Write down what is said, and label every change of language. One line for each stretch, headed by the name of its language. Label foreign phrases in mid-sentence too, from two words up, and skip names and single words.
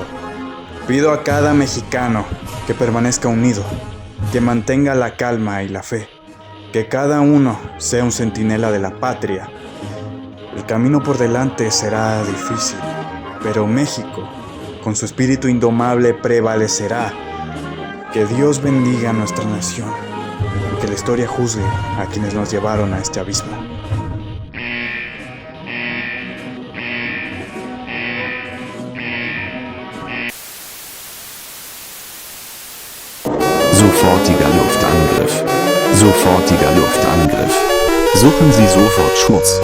Spanish: Pido a cada mexicano que permanezca unido, que mantenga la calma y la fe, que cada uno sea un centinela de la patria. El camino por delante será difícil, pero México, con su espíritu indomable, prevalecerá. Que Dios bendiga a nuestra nación. Que la historia juzgue a quienes nos llevaron a este abismo.
German: Sofortiger Luftangriff. Sofortiger Luftangriff. Suchen Sie sofort Schutz.